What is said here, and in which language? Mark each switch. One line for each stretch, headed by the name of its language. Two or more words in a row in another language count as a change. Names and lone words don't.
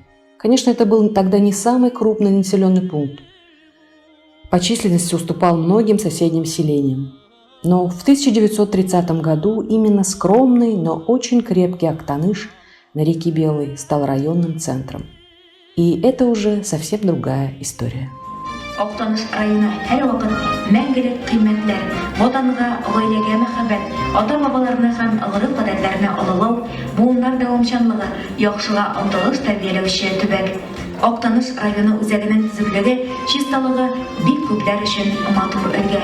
Russian: Конечно, это был тогда не самый крупный населенный пункт. По численности уступал многим соседним селениям. Но в 1930 году именно скромный, но очень крепкий Актаныш на реке Белой стал районным центром. И это уже совсем другая история.
Tatar: Актаныш районы һәр вакыт мәңгелек кыйммәтләр, ватанга, гаиләгә мәхәббәт, ата-бабаларны һәм гырыф гадәтләрне олылау, буыннар дәвамчанлыгы, яхшыга омтылыш тәрбияләүче төбәк. Актаныш районы үзәгенең төзеклеге, чисталыгы бик күпләр өчен матур өлге.